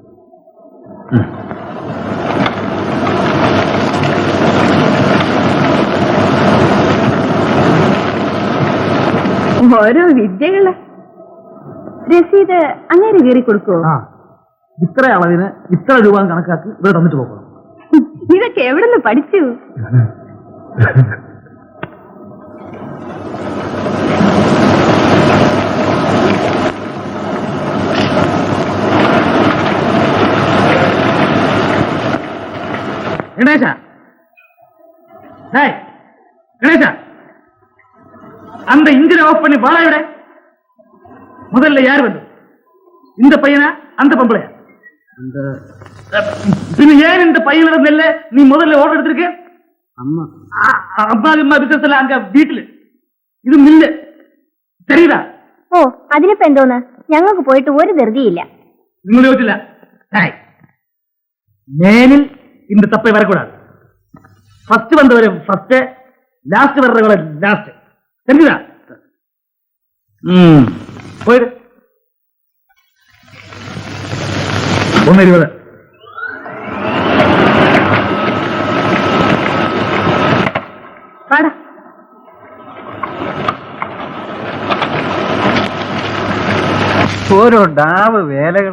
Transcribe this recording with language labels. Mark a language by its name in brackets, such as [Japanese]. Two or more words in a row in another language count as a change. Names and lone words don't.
[Malayalam] ഓരോ വിദ്യകള്. രസീത് അങ്ങനെ കയറി കൊടുക്കുവോ? ഇത്ര അളവിന് ഇത്ര രൂപ കണക്കാക്കി ഇവിടെ തന്നിട്ട് പോകണം. ഇതൊക്കെ എവിടുന്ന് പഠിച്ചു? [Tamil] கணேசா, கணேசா, அந்த இன்ஜினை ஆஃப் பண்ணி வாழ விட. முதல்ல யார் வந்து? இந்த பையனா அந்த பொம்பளையா? பின்ன ஏன் இந்த பையனோட நெல்ல நீ முதல்ல ஓர்டர் எடுத்திருக்க? அம்மா அம்மா பிசினஸ்ல அங்க வீட்டுல [Malayalam] ഇത് മില്ല് [Tamil] தெரியுதா? [Malayalam] ഓ അതിനിപ്പോ എന്തോന്ന്, ഞങ്ങൾക്ക് പോയിട്ട് ഒരു ധൃതിയില്ല. നിങ്ങൾ ചോദിച്ചില്ല. മേനിൽ [Tamil] இந்த தப்பை வரக்கூடாது. ஃபர்ஸ்ட் வந்தவரை ஃபர்ஸ்ட், லாஸ்ட் வர்றவரை லாஸ்ட். தெரியுதா? போயிடு. 1:20. [Malayalam] ഓരോ ഡാവ് വേലകൾ.